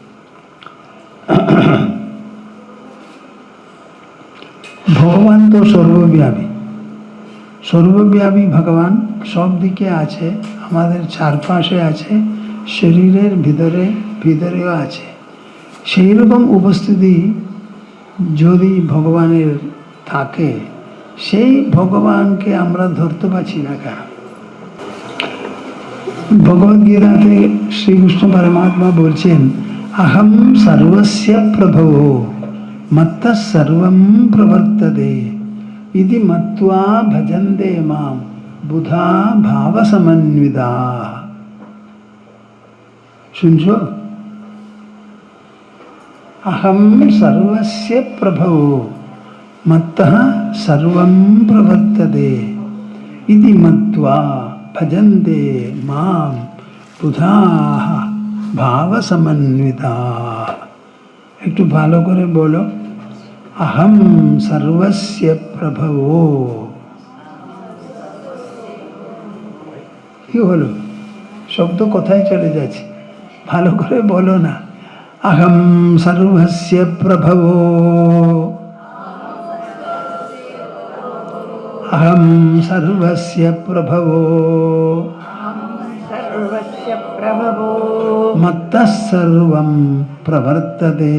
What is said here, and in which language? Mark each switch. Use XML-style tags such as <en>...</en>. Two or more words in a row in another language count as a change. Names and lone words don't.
<bn>ভগবান তো সর্বব্যাপী, সর্বব্যাপী ভগবান সব দিকে আছে, আমাদের চারপাশে আছে, শরীরের ভিতরে ভিতরেও আছে। সেই রকম উপস্থিতি যদি ভগবানের থাকে, সেই ভগবানকে আমরা ধরতে পারছি না কেন? ভগবদ্গীতাতে শ্রীকৃষ্ণ পরমাত্মা বলছেন</bn> <sa>अहम सर्वस्य प्रभवो मत्तः सर्वं प्रवर्तते इति मत्वा भजन्ते मां बुधा भावसमन्विताः।</sa> <bn>सुनছো?</bn> <sa>अहम सर्वस्य प्रभवो मत्तः सर्वं प्रवर्तते इति मत्वा भजन्ते मां बुधाः भावसमन्विता।</sa> <bn>একটু ভালো করে বলো,</bn> <sa>अहम सर्वस्य प्रभवो।</sa> <bn>কি হলো? শব্দ কোথায় চলে যাচ্ছে? ভালো করে বলো না।</bn> <sa>अहम सर्वस्य प्रभवो, अहम सर्वस्य प्रभवो मत्तः सर्वं प्रवर्तते,</sa>